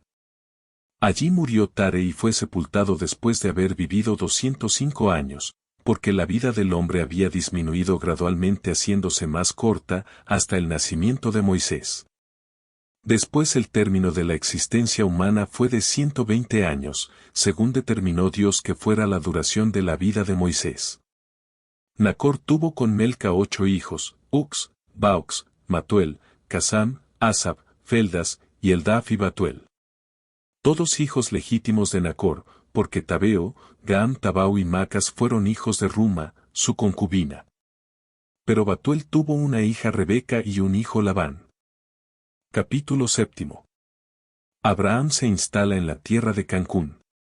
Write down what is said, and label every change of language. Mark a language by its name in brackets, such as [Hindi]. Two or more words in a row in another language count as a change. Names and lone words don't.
[Spanish] Allí murió Tare y fue sepultado después de haber vivido 205 años, porque la vida del hombre había disminuido gradualmente haciéndose más corta hasta el nacimiento de Moisés. Después el término de la existencia humana fue de 120 años, según determinó Dios que fuera la duración de la vida de Moisés. Nacor tuvo con Melca 8 hijos, Ux, Baux, Matuel, Casam, Asab, Feldas, y Eldaf y Batuel. Todos hijos legítimos de Nacor, porque Tabeo, Gaam Tabau y Macas fueron hijos de Ruma, su concubina. Pero Batuel tuvo una hija Rebeca y un hijo Labán. Capítulo 7. Abraham se instala en la tierra de Cancún.